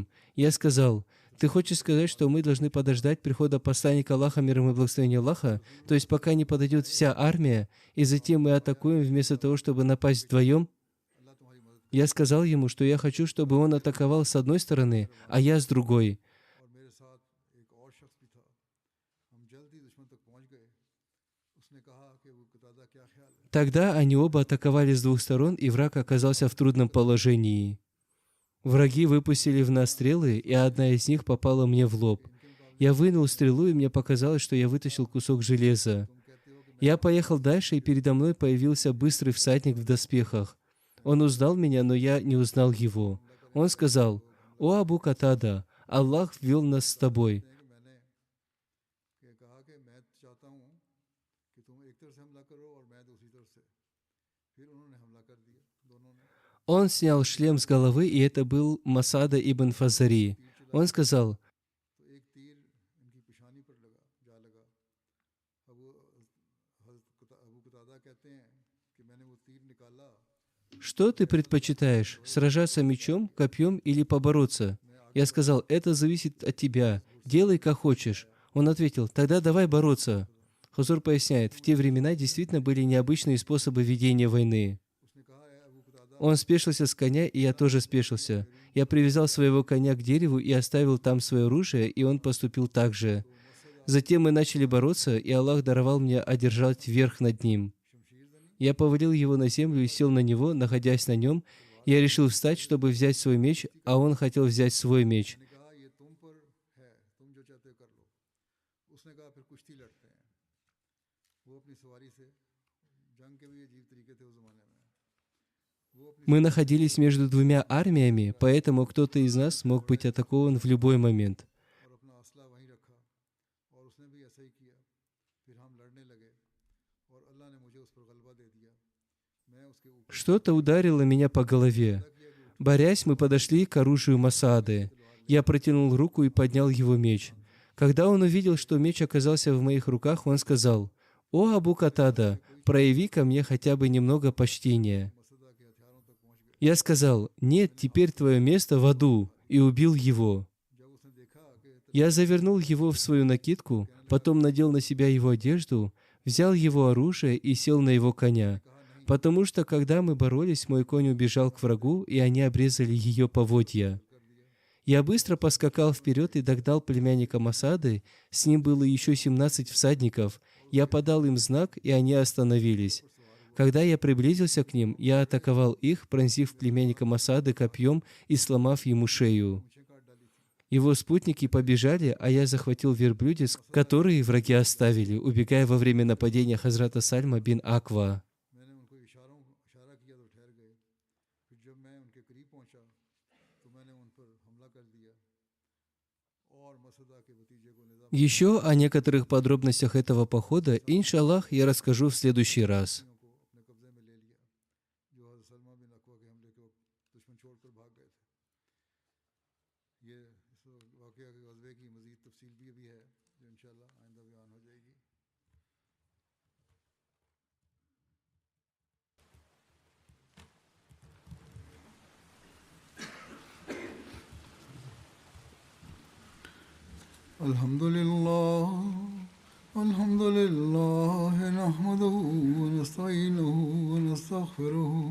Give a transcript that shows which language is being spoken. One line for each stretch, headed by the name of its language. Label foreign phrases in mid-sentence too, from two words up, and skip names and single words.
Russian: Я сказал: «Ты хочешь сказать, что мы должны подождать прихода посланника Аллаха, мир ему и благословения Аллаха, то есть пока не подойдет вся армия, и затем мы атакуем вместо того, чтобы напасть вдвоем?» Я сказал ему, что я хочу, чтобы он атаковал с одной стороны, а я с другой.
Urdu: اور میرے ساتھ ایک اور شخص بھی تھا۔ ہم جلد ہی دشمن تک پہنچ گئے. اس نے کہا کہ وہ قتادہ کیا خیال ہے.
Russian: Тогда они оба атаковали с двух сторон, и враг оказался в трудном положении. Враги выпустили в нас стрелы, и одна из них попала мне в лоб. Я вынул стрелу, и мне показалось, что я вытащил кусок железа. Я поехал дальше, и передо мной появился быстрый всадник в доспехах. Он узнал меня, но я не узнал его. Он сказал: «О Абу Катада, Аллах ввел нас с тобой».
Urdu: کہ کہا کہ میں چاہتا ہوں کہ تم ایک طرف سے حملہ کرو اور میں دوسری طرف سے. پھر انہوں نے حملہ کر دیا دونوں نے.
Russian: Он снял шлем с головы, и это был Масада ибн Фазари. Он сказал:
Urdu: تو ایک تیر ان کی پیشانی پر لگا جا لگا. ابو قتادہ کہتے ہیں کہ میں نے وہ تیر نکالا.
Russian: «Что ты предпочитаешь, сражаться мечом, копьем или побороться?» Я сказал: «Это зависит от тебя. Делай, как хочешь». Он ответил: «Тогда давай бороться». Хузур поясняет, в те времена действительно были необычные способы ведения войны.
Urdu: اس نے کہا ہے ابو قتادہ
Russian: Он спешился с коня, и я тоже спешился. Я привязал своего коня к дереву и оставил там свое оружие, и он поступил так же. Затем мы начали бороться, и Аллах даровал мне одержать верх над ним. Я повалил его на землю и сел на него, находясь на нем. Я решил встать, чтобы взять свой меч, а он хотел взять свой меч.
Urdu: نے کہا یہ تم پر ہے، تم جو چاہتے ہو کر لو۔ اس نے کہا پھر کشتی لڑتے ہیں. وہ اپنی سواری سے جنگ کے بھی عجیب طریقے تھے اس زمانے میں. وہ اپنی
Russian: Мы находились между двумя армиями, поэтому кто-то из нас мог быть атакован в любой момент.
Urdu: اور اپنا اسلحہ وہیں رکھا اور اس نے بھی ایسا ہی کیا. پھر ہم لڑنے لگے اور اللہ نے مجھے اس پر غلبہ دے دیا. میں اس کے اوپر
Russian: Что-то ударило меня по голове. Борясь, мы подошли к оружию Масады. Я протянул руку и поднял его меч. Когда он увидел, что меч оказался в моих руках, он сказал: «О Абу Катада, прояви ко мне хотя бы немного почтения».
Urdu: مسدہ کے ہتھیاروں تک پہنچ گئے.
Russian: Я сказал: «Нет, теперь твое место в аду», и убил его.
Urdu: جب اس نے دیکھا کہ
Russian: Я завернул его в свою накидку, потом надел на себя его одежду, взял его оружие и сел на его коня. Потому что, когда мы боролись, мой конь убежал к врагу, и они обрезали ее поводья. Я быстро поскакал вперед и догнал племянника Масады. С ним было еще 17 всадников. Я подал им знак, и они остановились. Когда я приблизился к ним, я атаковал их, пронзив племянника Масады копьем и сломав ему шею. Его спутники побежали, а я захватил верблюдец, который враги оставили, убегая во время нападения Хазрата Сальма бин Аква.
Urdu: میں نے ان کو اشارہ کیا تو ٹھہر گئے۔ پھر جب میں ان کے قریب پہنچا تو میں نے ان پر حملہ کر دیا اور مسدہ کے بھتیجے کو نظام
Russian: Еще о некоторых подробностях этого похода, иншаллах, я расскажу в следующий раз.
Urdu: کو اپنے قبضے میں لے لیا جو حضرت سلمہ بن اکوع کے حملے کے وقت دشمن چھوڑ کر بھاگ گئے تھے. یہ اس واقعہ کے غزوے کی مزید تفصیل بھی ابھی ہے جو ان شاء اللہ آئندہ بیان ہو جائے گی.
Arabic: الحمد لله نحمده ونستعينه ونستغفره